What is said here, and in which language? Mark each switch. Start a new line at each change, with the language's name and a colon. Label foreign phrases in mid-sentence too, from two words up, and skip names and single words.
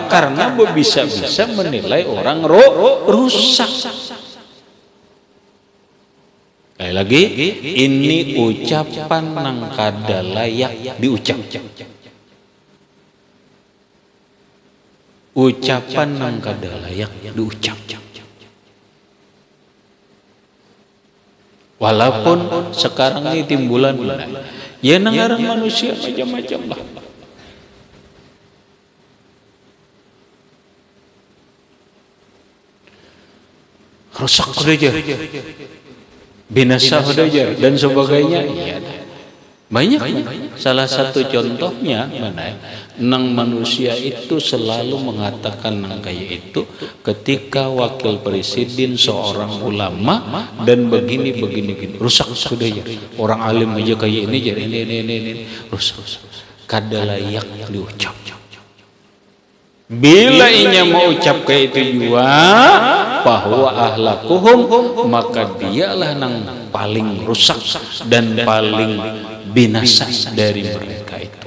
Indonesian: Karena bisa-bisa menilai orang rusak.
Banjar: Sekali lagi, ini ucapan nang kada layak diucap. Ucapan nang kada layak diucap. Walaupun sekarang ini timbulan ya nengarang manusia macam-macam lah.
Indonesian: Rusak saja. Binasa saja dan sebagainya, iya, banyak. Salah satu contohnya mana? Nang manusia itu selalu mengatakan nang kayak itu ketika wakil presiden seorang ulama dan begini rusak sudah ya. Orang alim aja kayak ini jadi ini rusak.
Banjar: Kada layak diucap. Bila inya mau ucap kayak itu juga bahwa ahlakuhum, maka dialah nang paling rusak dan paling binasa dari mereka itu.